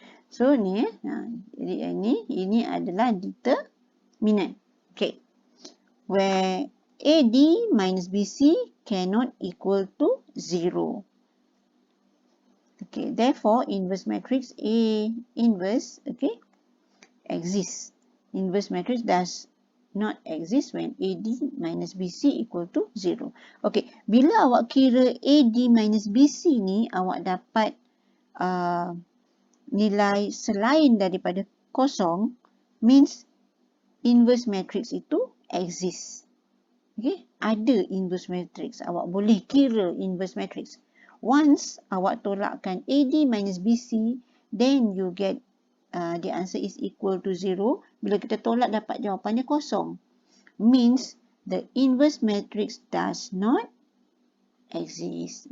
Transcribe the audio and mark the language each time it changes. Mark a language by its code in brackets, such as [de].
[ms] So, ni jadi ini adalah determinant. [en] Okay. Where AD minus BC cannot equal to 0. Okay, therefore, inverse matrix A inverse, okay, exists. Inverse matrix does not exist when AD minus BC equal to 0. [ms] Okay, bila awak kira AD minus BC ni, awak dapat nilai selain daripada kosong, [en] means inverse matrix [ms] itu exists. Okay, ada inverse matrix. Awak boleh kira inverse matrix. [en] Once [ms] awak tolakkan [en] AD minus BC, then you get the answer is equal to 0. [ms] Bila kita tolak dapat jawapannya kosong. [en] Means the inverse matrix does not exist.